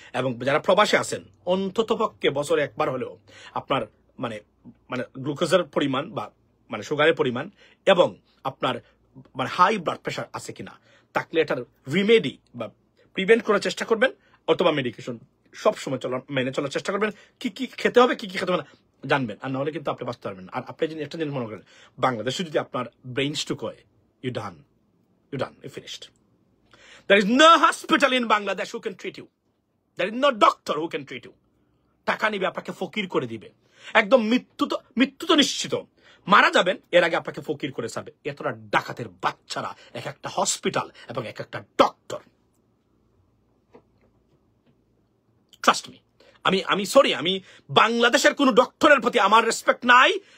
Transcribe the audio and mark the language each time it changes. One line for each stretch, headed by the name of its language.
Bangla: এবং যারা প্রবাসে আছেন, অন্তত পক্ষে বছরে একবার হলেও আপনার মানে গ্লুকোজের পরিমাণ বা মানে সুগারের পরিমাণ এবং আপনার মানে হাই ব্লাড প্রেশার আছে কিনা, থাকলে এটার রিমেডি বা প্রিভেন্ট করার চেষ্টা করবেন, অথবা মেডিকেশন সবসময় মেনে চলার চেষ্টা করবেন। কি কি খেতে হবে, কি কি খেতে হবে না জানবেন, আর নাহলে কিন্তু আপনি বাঁচতে পারবেন। আর আপনি যদি একটা জিনিস মনে করেন, বাংলাদেশে যদি আপনার ব্রেন স্ট্রোক হয়,
English: you done, you finished. There is no hospital in Bangladesh who can treat you. There is no doctor who can treat you.
Bangla: টাকা নিবে, আপনাকে ফকির করে দিবে, একদম মৃত্যু তো নিশ্চিত, মারা যাবেন, এর আগে আপনাকে ফকির করে ছাড়বে। এতটা ডাকাতের বাচ্চারা এক একটা হসপিটাল এবং এক একটা ডক্টর।
English: trust me,
Bangla: আমি সরি, আমি বাংলাদেশের কোন ডক্টরের প্রতি আমার রেসপেক্ট নাই।